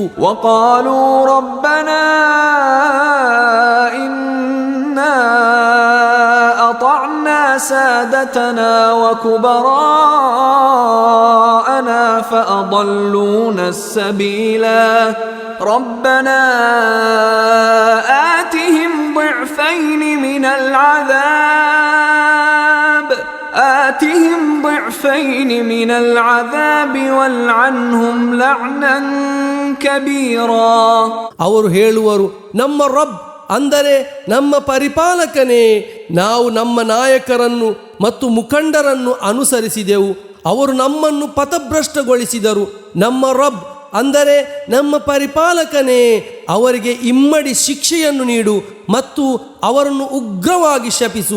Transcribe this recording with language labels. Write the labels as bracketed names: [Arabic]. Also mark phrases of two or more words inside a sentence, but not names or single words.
[Arabic] وقالوا ربنا إنا أطعنا سادتنا وكبراءنا فأضلونا السبيلا ربنا آتهم ضعفين من العذاب والعنهم لعنا كبيرا. [Kannada] ಅವರು ಹೇಳುವರು, ನಮ್ಮ ರಬ್ ಅಂದರೆ ನಮ್ಮ ಪರಿಪಾಲಕನೇ, ನಾವು ನಮ್ಮ ನಾಯಕರನ್ನು ಮತ್ತು ಮುಖಂಡರನ್ನು ಅನುಸರಿಸಿದೆವು, ಅವರು ನಮ್ಮನ್ನು ಪಥಭ್ರಷ್ಟಗೊಳಿಸಿದರು. ನಮ್ಮ ರಬ್ ಅಂದರೆ ನಮ್ಮ ಪರಿಪಾಲಕನೇ, ಅವರಿಗೆ ಇಮ್ಮಡಿ ಶಿಕ್ಷೆಯನ್ನು ನೀಡು ಮತ್ತು ಅವರನ್ನು ಉಗ್ರವಾಗಿ ಶಪಿಸು.